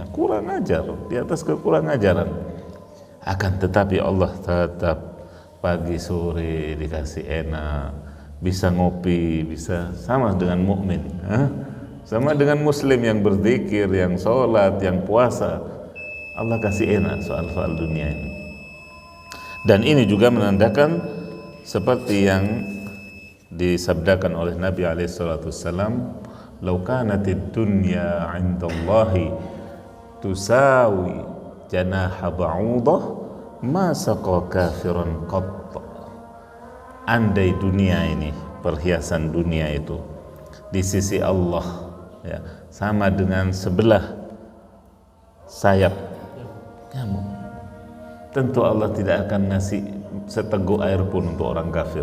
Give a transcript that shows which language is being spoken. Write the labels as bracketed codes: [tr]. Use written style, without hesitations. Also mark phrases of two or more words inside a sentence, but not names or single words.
[id] Kurang ajar, di atas kekurang ajaran. Akan tetapi Allah tetap pagi sore dikasih enak, bisa ngopi, bisa sama dengan mukmin, sama dengan muslim yang berzikir, yang sholat, yang puasa. Allah kasih enak soal-soal dunia ini. Dan ini juga menandakan seperti yang disabdakan oleh Nabi SAW, [ar] "لو كانت الدنيا عند الله تساوي جناح بعوضة ما سقى كافرا قط." [id] Andai dunia ini, perhiasan dunia itu di sisi Allah ya, sama dengan sebelah sayap nyamuk, tentu Allah tidak akan ngasih seteguk air pun untuk orang kafir.